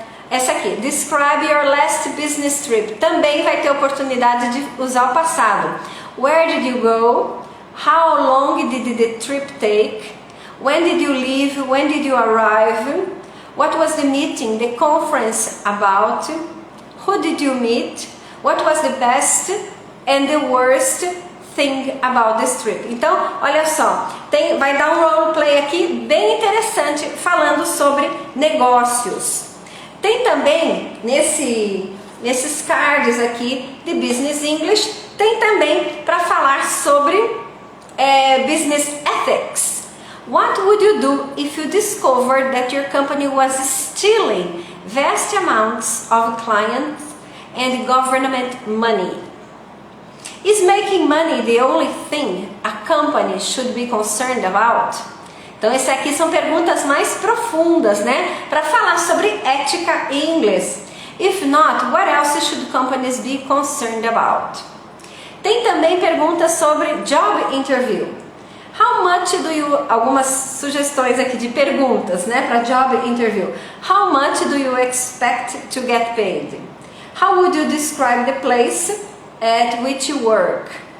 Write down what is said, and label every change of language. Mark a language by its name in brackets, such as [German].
[Portuguese] Essa aqui, [English] describe your last business trip, [Portuguese] também vai ter oportunidade de usar o passado. [English] Where did you go? How long did the trip take? When did you leave? When did you arrive? What was the meeting, the conference about? Who did you meet? What was the best and the worst thing about this trip? [Portuguese] Então, olha só, vai dar um roleplay aqui bem interessante falando sobre negócios. Tem também, nesses cards aqui de Business English, tem também para falar sobre Business Ethics. [English] What would you do if you discovered that your company was stealing vast amounts of clients and government money? Is making money the only thing a company should be concerned about? [Portuguese] Então, essas aqui são perguntas mais profundas, né? Para falar sobre ética em inglês. [English] If not, what else should companies be concerned about? [Portuguese] Tem também perguntas sobre job interview. [English] How much do you... [Portuguese] Algumas sugestões aqui de perguntas, né? Para job interview. [English] How much do you expect to get paid? How would you describe the place at which you work?